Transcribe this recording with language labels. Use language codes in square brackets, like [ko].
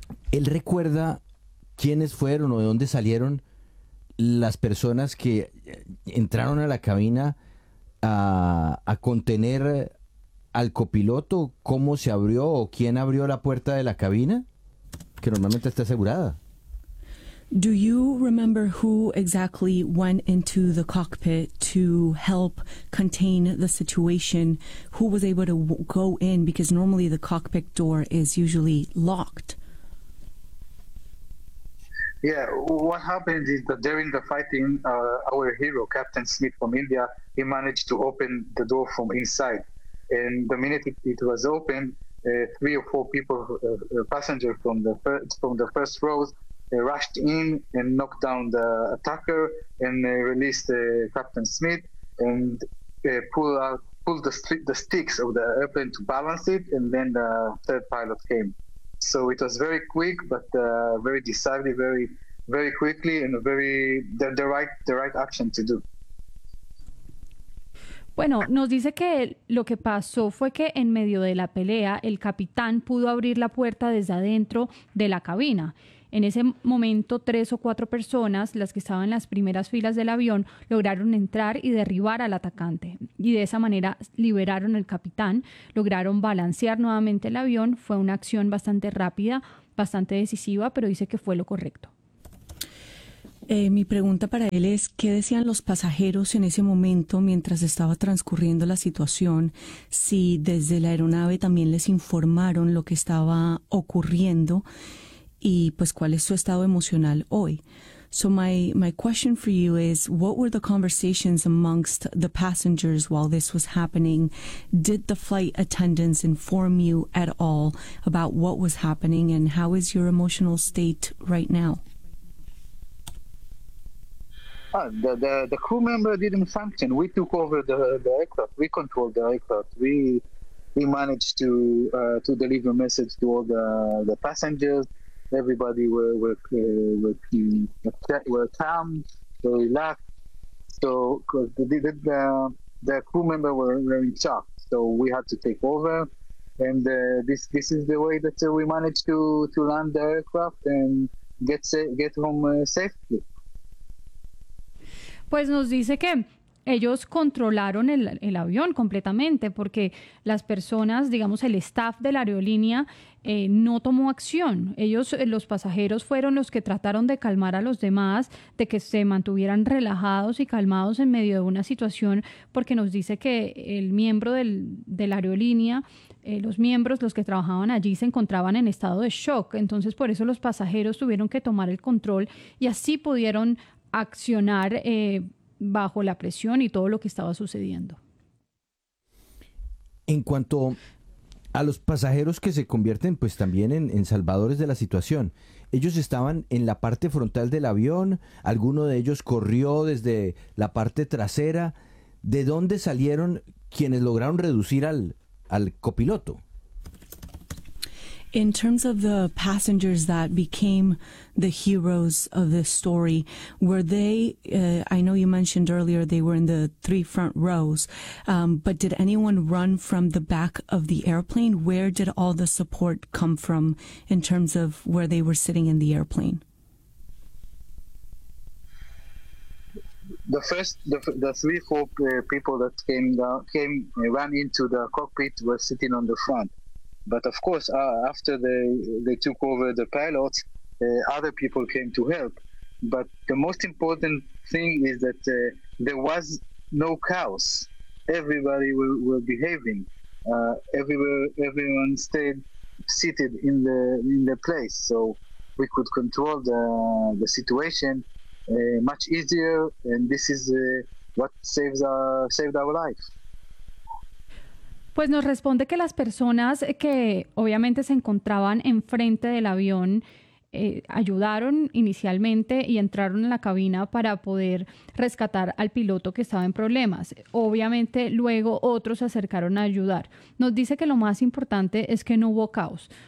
[es] ¿Él recuerda quiénes fueron o de dónde salieron las personas que entraron a la cabina a contener al copiloto? ¿Cómo se abrió o quién abrió la puerta de la cabina? Que normalmente está asegurada. [en] Do you remember who exactly went into the cockpit to help contain the situation? Who was able to go in? Because normally the cockpit door is usually locked. Yeah, what happened is that during the fighting, our hero, Captain Smith from India, he managed to open the door from inside. And the minute it was open, 3 or 4 people, passengers from the first rows, rushed in and knocked down the attacker and released Captain Smith and pulled the sticks of the airplane to balance it, and then the third pilot came. So it was very quick, but very decisive, very, very quickly, and the right action to do. [es] Bueno, nos dice que lo que pasó fue que en medio de la pelea el capitán pudo abrir la puerta desde adentro de la cabina. En ese momento, 3 o 4 personas, las que estaban en las primeras filas del avión, lograron entrar y derribar al atacante. Y de esa manera liberaron al capitán, lograron balancear nuevamente el avión. Fue una acción bastante rápida, bastante decisiva, pero dice que fue lo correcto. Mi pregunta para él es, ¿qué decían los pasajeros en ese momento mientras estaba transcurriendo la situación? Si desde la aeronave también les informaron lo que estaba ocurriendo y pues cuál es su estado emocional hoy. [en] So my question for you is, what were the conversations amongst the passengers while this was happening? Did the flight attendants inform you at all about what was happening, and how is your emotional state right now? The crew member didn't function. We took over the aircraft. We controlled the aircraft. We managed to deliver a message to all the passengers. Everybody were calm, were relaxed. So the crew member were in shock. So we had to take over, and this is the way that we managed to land the aircraft and get home safely. [es] Pues nos dice que ellos controlaron el avión completamente, porque las personas, digamos, el staff de la aerolínea no tomó acción. Ellos, los pasajeros, fueron los que trataron de calmar a los demás, de que se mantuvieran relajados y calmados en medio de una situación, porque nos dice que el miembro de la aerolínea, los miembros, los que trabajaban allí, se encontraban en estado de shock. Entonces, por eso los pasajeros tuvieron que tomar el control y así pudieron accionar bajo la presión y todo lo que estaba sucediendo. En cuanto a los pasajeros que se convierten pues también en salvadores de la situación, ellos estaban en la parte frontal del avión, alguno de ellos corrió desde la parte trasera. ¿De dónde salieron quienes lograron reducir al copiloto? [en] In terms of the passengers that became the heroes of this story, were they, I know you mentioned earlier they were in the three front rows, but did anyone run from the back of the airplane? Where did all the support come from in terms of where they were sitting in the airplane? The three, four people that ran into the cockpit were sitting on the front. But of course, after they took over the pilots, other people came to help. But the most important thing is that there was no chaos. Everybody were behaving. Everyone stayed seated in the place, so we could control the situation much easier. And this is what saved our life. [es] Pues nos responde que las personas que obviamente se encontraban enfrente del avión ayudaron inicialmente y entraron en la cabina para poder rescatar al piloto que estaba en problemas. Obviamente luego otros se acercaron a ayudar. Nos dice que lo más importante es que no hubo caos.